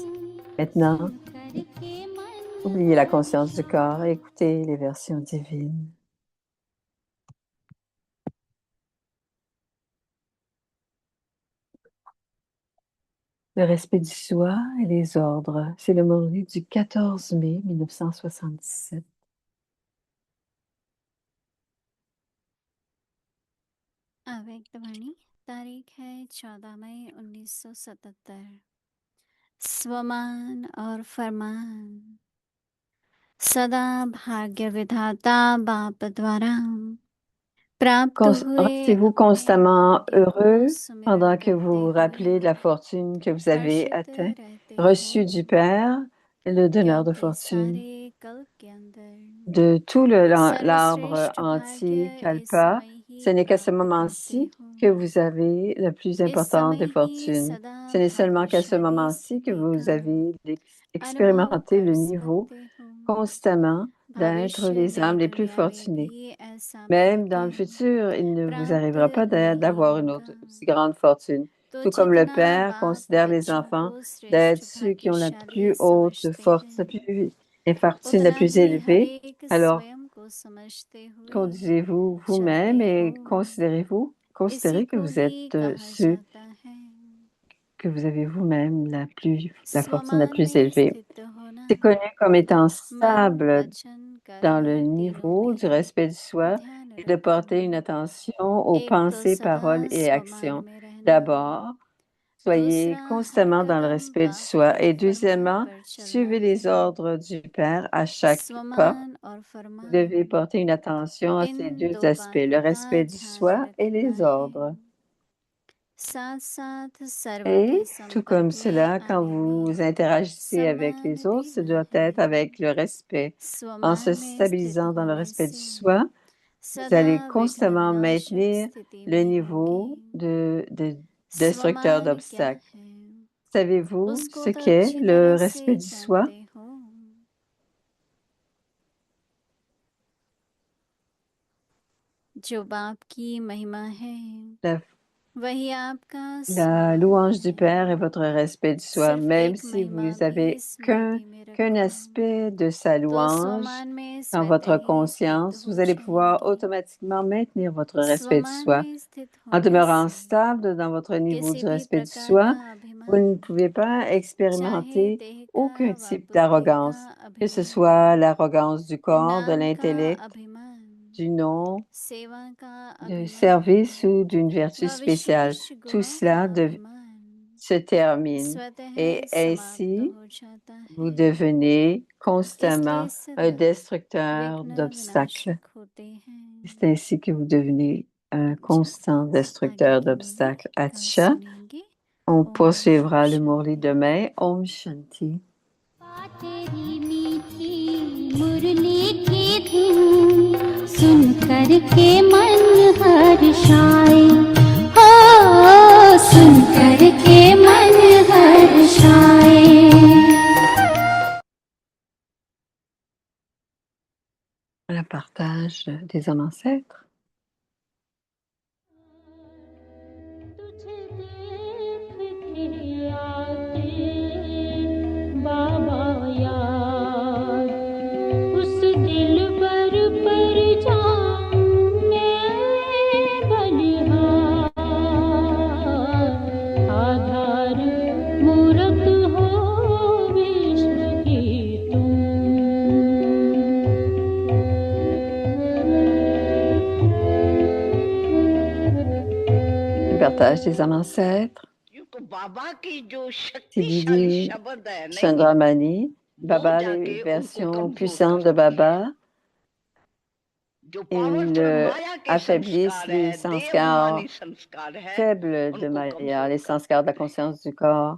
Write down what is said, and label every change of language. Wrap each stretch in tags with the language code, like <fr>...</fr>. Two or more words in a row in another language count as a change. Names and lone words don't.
<fr>Maintenant, oubliez la conscience du corps et écoutez les versions divines. Le respect du soi et les ordres, c'est le mot du 14 mai 1977.</fr> <hi>अव्यक्तवाणी तारीख है 14 मई 1977। स्वमान और फरमान सदा भाग्य विधाता बाप द्वारा प्राप्त हुए</hi> <fr>Restez-vous</fr> <hi>अपने</hi> <fr>constamment</fr> <hi>भाग्य को</hi> <fr>heureux</fr> <hi>सुमिरन</hi> <fr>pendant que</fr> <hi>करते</hi> <fr>vous vous</fr> <hi>हुए</hi> <fr>rappelez de la fortune que vous avez</fr> <hi>हर्षित</hi> <fr>atteint,</fr> <hi>रहते हो,</hi> <fr>reçue du Père, le donneur de</fr> <hi>क्योंकि</hi> <fr>fortune,</fr> <hi>सारे कल्प के अंदर</hi> <fr>de tout l'arbre</fr> <hi>सर्वश्रेष्ठ</hi> <fr>entier</fr> <hi>भाग्य इस</hi> <fr>Kalpa.</fr> <hi>समय</hi> <fr>Ce</fr> <hi>ही</hi> <fr>n'est qu'à ce</fr> <hi>प्राप्त करते</hi> <fr>moment-ci</fr> <hi>हो।</hi> <fr>que vous avez le plus</fr> <hi>इस</hi> <fr>important des</fr> <hi>समय ही</hi> <fr>fortunes.</fr> <hi>सदा</hi> <fr>Ce n'est seulement qu'à ce</fr> <hi>भाग्यशाली</hi> <fr>moment-ci que</fr> <hi>स्थिति</hi> <fr>vous</fr> <hi>का</hi> <fr>avez</fr> <hi>अनुभव</hi> <fr>expérimenté</fr> <hi>कर</hi> <fr>le niveau</fr> <hi>सकते हो।</hi> <fr>constamment d'être</fr> <hi>भविष्य</hi> <fr>les âmes</fr> <hi>में</hi> <fr>les plus</fr> <hi>दुनिया में</hi> <fr>fortunées.</fr> <hi>भी ऐसा</hi> <fr>Même dans</fr> <hi>भाग्य</hi> <fr>le futur, il ne vous</fr> <hi>प्राप्त</hi> <fr>arrivera pas</fr> <hi>नहीं</hi> <fr>d'avoir une</fr> <hi>होगा।</hi> <fr>autre aussi grande fortune.</fr> <hi>तो</hi> <fr>Tout comme le</fr> <hi>जितना</hi> <fr>Père</fr> <hi>बाप</hi> <fr>considère les</fr> <hi>बच्चों</hi> <fr>enfants</fr> <hi>को श्रेष्ठ</hi> <fr>d'être ceux qui ont la</fr> <hi>भाग्यशाली</hi> <fr>plus haute</fr> <hi>समझते</hi> <fr>force,</fr> <hi>हैं,</hi> <fr>la plus, les fortunes la</fr> <hi>उतना</hi> <fr>plus</fr> <hi>ही हर</hi> <fr>élevée.</fr> <hi>एक</hi> <fr>Alors,</fr> <hi>स्वयं को समझते हुए</hi> <fr>conduisez-vous</fr> <hi>चलते</hi> <fr>vous-même</fr> <hi>हो।</hi> <fr>et</fr> <hi>इसी</hi> <fr>considérez que</fr> <hi>को</hi> <fr>vous</fr> <hi>ही</hi> <fr>êtes</fr> <hi>कहा</hi> <fr>ceux</fr> <hi>जाता है</hi> <fr>que vous avez vous-même la fortune la</fr> <hi>स्वमान</hi> <fr>plus</fr> <hi>में</hi> <fr>élevée.</fr> <hi>स्थित होना</hi> <fr>C'est connu comme étant</fr> <hi>मन</hi> <fr>stable</fr> <hi>वचन</hi> <fr>dans</fr> <hi>कर्म</hi> <fr>le</fr> <hi>तीनों</hi> <fr>niveau du</fr> <hi>में</hi> <fr>respect du soi</fr> <hi>ध्यान</hi> <fr>et de porter une</fr> <hi>रखना</hi> <fr>attention aux</fr> <hi>एक तो</hi> <fr>pensées,</fr> <hi>सदा</hi> <fr>paroles et</fr> <hi>स्वमान</hi> <fr>actions.</fr> <hi>में रहना</hi> <fr>D'abord, soyez</fr> <hi>दूसरा हर</hi> <fr>constamment dans le</fr> <hi>कदम</hi> <fr>respect du</fr> <hi>बाप</hi> <fr>soi</fr> <hi>के</hi> <fr>et</fr> <hi>फरमान</hi> <fr>deuxièmement,</fr> <hi>पर चलना</hi> <fr>suivez les</fr> <hi>है</hi> <fr>ordres du Père à chaque pas.</fr> <hi>स्वमान और</hi> <fr>Vous</fr> <hi>फरमान</hi> <fr>devez porter une attention à ces</fr> <hi>इन</hi> <fr>deux</fr> <hi>दो</hi> <fr>aspects, le</fr> <hi>बातों का</hi> <fr>respect du</fr> <hi>ध्यान</hi> <fr>soi et</fr> <hi>रखना</hi> <fr>les ordres.</fr> <hi>है साथ साथ सर्व के</hi> <fr>Et tout comme</fr> <hi>संपर्क में</hi> <fr>cela, quand</fr> <hi>आने में</hi> <fr>vous interagissez avec</fr> <hi>सम्मान</hi> <fr>les autres, ce</fr> <hi>देना</hi> <fr>doit</fr> <hi>है</hi> <fr>être avec le respect. En se</fr> <hi>स्वमान में स्थित</hi> <fr>stabilisant dans le</fr> <hi>होने</hi> <fr>respect du</fr> <hi>से</hi> <fr>soi, vous</fr> <hi>सदा</hi> <fr>allez</fr> <hi>विघ्न</hi> <fr>constamment</fr> <hi>विनाशक</hi> <fr>maintenir</fr> <hi>स्थिति</hi> <fr>le</fr> <hi>में</hi> <fr>niveau</fr> <hi>होंगे</hi> <fr>de destructeur</fr> <hi>स्वमान क्या</hi> <fr>d'obstacles.</fr> <hi>है</hi> <fr>Savez-vous</fr> <hi>उसको</hi> <fr>ce</fr> <hi>तो</hi> <fr>qu'est</fr> <hi>अच्छी</hi> <fr>le</fr> <hi>तरह</hi> <fr>respect</fr> <hi>से</hi> <fr>du soi?</fr> <hi>जानते हो जो बाप की महिमा है</hi> <fr>La,</fr> <hi>वही आपका</hi> <fr>la</fr> <hi>सम्मान</hi> <fr>louange du</fr> <hi>है</hi> <fr>Père est votre respect du soi,</fr> <hi>सिर्फ</hi> <fr>même</fr> <hi>एक</hi> <fr>si</fr> <hi>महिमा</hi> <fr>vous</fr> <hi>भी</hi> <fr>avez</fr> <hi>स्मृति में</hi> <fr>qu'un</fr> <hi>रखो</hi> <fr>aspect de sa</fr> <hi>तो</hi> <fr>louange</fr> <hi>स्वमान में</hi> <fr>dans</fr> <hi>स्वतः</hi> <fr>votre</fr> <hi>ही स्थित</hi> <fr>conscience,</fr> <hi>हो</hi> <fr>vous allez pouvoir</fr> <hi>जाएंगे</hi> <fr>automatiquement maintenir votre respect du</fr> <hi>स्वमान</hi> <fr>soi.</fr> <hi>में स्थित</hi> <fr>En</fr> <hi>होने</hi> <fr>demeurant</fr> <hi>से</hi> <fr>stable dans votre niveau</fr> <hi>किसी</hi> <fr>du</fr> <hi>भी</hi> <fr>respect du</fr> <hi>प्रकार</hi> <fr>soi,</fr> <hi>का</hi> <fr>vous ne</fr> <hi>अभिमान</hi> <fr>pouvez pas</fr> <hi>चाहे</hi> <fr>expérimenter</fr> <hi>देह</hi> <fr>aucun</fr> <hi>का व</hi> <fr>type</fr> <hi>बुद्धि</hi> <fr>d'arrogance,</fr> <hi>का</hi> <fr>que ce</fr> <hi>अभिमान</hi> <fr>soit l'arrogance du corps, de</fr> <hi>नाम का</hi> <fr>l'intellect,</fr> <hi>अभिमान</hi> <fr>du nom,</fr> <hi>सेवा का</hi> <fr>du</fr> <hi>अभिमान</hi> <fr>service ou d'une vertu</fr> <hi>व</hi> <fr>spéciale.</fr> <hi>विशेष</hi> <fr>Tout</fr> <hi>गुणों का</hi> <fr>cela</fr> <hi>अभिमान</hi> <fr>se termine</fr> <hi>स्वतः</hi> <fr>et</fr> <hi>समाप्त</hi> <fr>ainsi</fr> <hi>हो जाता</hi> <fr>vous</fr> <hi>है</hi> <fr>devenez</fr> <hi>इसलिए</hi> <fr>constamment un</fr> <hi>सदा</hi> <fr>destructeur</fr> <hi>विघ्न</hi> <fr>d'obstacles.</fr> <hi>विनाशक होते हैं</hi> <fr>C'est ainsi que vous devenez un</fr> <hi>अच्छा</hi> <fr>constant</fr> <hi>आगे</hi> <fr>destructeur</fr> <hi>की मुरली</hi> <fr>d'obstacles. Atisha,</fr> <hi>सुनेंगे</hi> <fr>on</fr> <hi>ओम</hi> <fr>poursuivra le Murli</fr> <hi>शांति</hi> <fr>demain.</fr> <hi>ओम शांति. तेरी मीठी मुरली की धुन सुन कर के मन हर्षाए हो सुन कर के मन हर्षाए</hi> <fr>Le partage des hommes ancêtres.</fr> <hi>तुझे देख के आते बाबा याद उस दिल पर जाऊं मैं बलिहार आधार मूरत हो विश्व की तुम</hi> <fr>Le partage des hommes ancêtres. Sidi Chandramani, Baba, les versions puissantes de Baba, ils affaiblissent les sanskars faibles de Maya, les sanskars de la conscience du corps.</fr>